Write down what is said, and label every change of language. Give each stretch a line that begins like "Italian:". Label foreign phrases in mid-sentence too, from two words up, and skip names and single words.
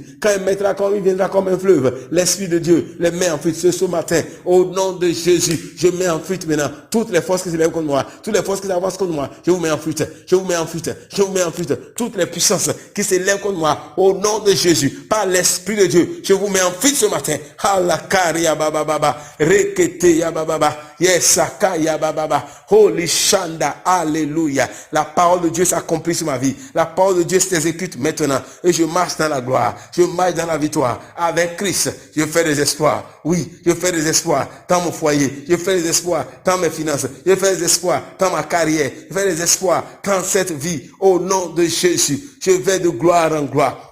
French: Quand il viendra comme un fleuve, l'Esprit de Dieu les met en fuite ce matin. Au nom de Jésus, je mets en fuite maintenant toutes les forces qui se lèvent contre moi, toutes les forces qui avancent contre moi, je vous mets en fuite, je vous mets en fuite, je vous mets en fuite, toutes les puissances qui se lèvent contre moi, au nom de Jésus, par l'Esprit de Dieu, je vous mets en fuite ce matin. Halakaria bababa, rekete ya bababa, yesaka ya bababa, holy shanda, alléluia. La parole de Dieu s'accomplit sur ma vie, la parole de Dieu s'exécute maintenant, et je marche dans la gloire, je marche dans la victoire, avec Christ, je fais des espoirs, oui, je fais des espoirs dans mon foyer, je fais des espoirs dans mes finances, je fais des espoirs dans ma carrière, je fais des espoirs dans cette vie, au nom de Jésus, je vais de gloire en gloire.